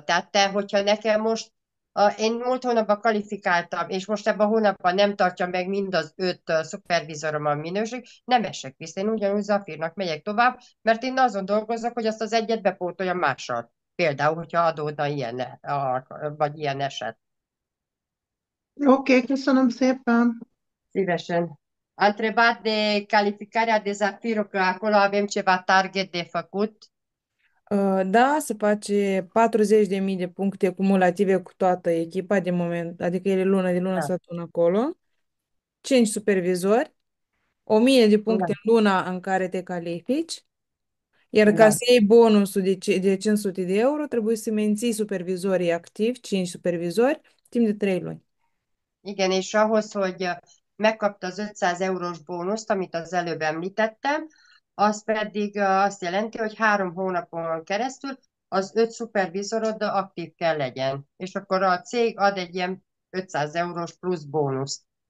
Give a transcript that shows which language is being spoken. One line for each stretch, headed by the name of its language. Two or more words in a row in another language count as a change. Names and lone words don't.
Hungarian: Tehát te, hogyha nekem most, én múlt hónapban kvalifikáltam, és most ebben a hónapban nem tartja meg mind az 5 szupervizorom a minőség, nem esek vissza. Én ugyanúgy zafírnak megyek tovább, mert én azon dolgozok, hogy azt az egyet bepótoljam mással. Például, hogyha adódna ilyen, vagy ilyen eset. Oké, köszönöm szépen. Szívesen.
Romanian: A întrebat de calificarea de zafiro, că acolo avem ceva target de făcut. Da, se face 40.000 de puncte cumulative cu toată echipa de moment, adică ele lună de lună Da, să adună acolo, 5 supervizori, 1000 de puncte da, în luna în care te califici, iar ca da. să iei bonusul de 500 de euro, trebuie să menții supervizorii activi, 5 supervizori, timp de 3 luni.
Hungarian: Igen, és ahhoz, hogy megkapta az 500 eurós bónuszt, amit az előbb említettem, az pedig azt jelenti, hogy 3 hónapon keresztül az 5 szupervizorod aktív kell legyen. És akkor a cég ad egy ilyen 500 eurós plusz bónuszt.